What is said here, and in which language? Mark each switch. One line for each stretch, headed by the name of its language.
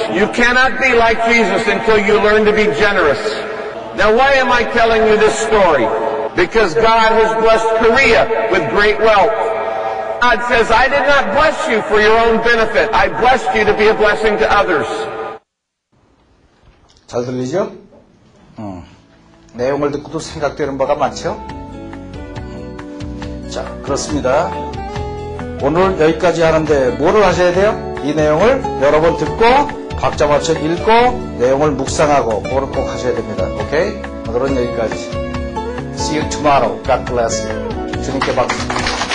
English: You cannot be like Jesus until you learn to be generous. Now, why am I telling you this story? Because God has blessed Korea with great wealth. God says, I did not bless you for your own benefit. I blessed you to be a blessing to others.
Korean: 잘 들리죠? 내용을 듣고도 생각되는 바가 많죠? 자, 그렇습니다. 오늘 여기까지 하는데 뭐를 하셔야 돼요? 이 내용을 여러 번 듣고 박자 맞춰 읽고 내용을 묵상하고 그걸 꼭 하셔야 됩니다. 오케이? 오늘은 여기까지.
English: See you tomorrow. God bless you.
Korean: 주님께 박수.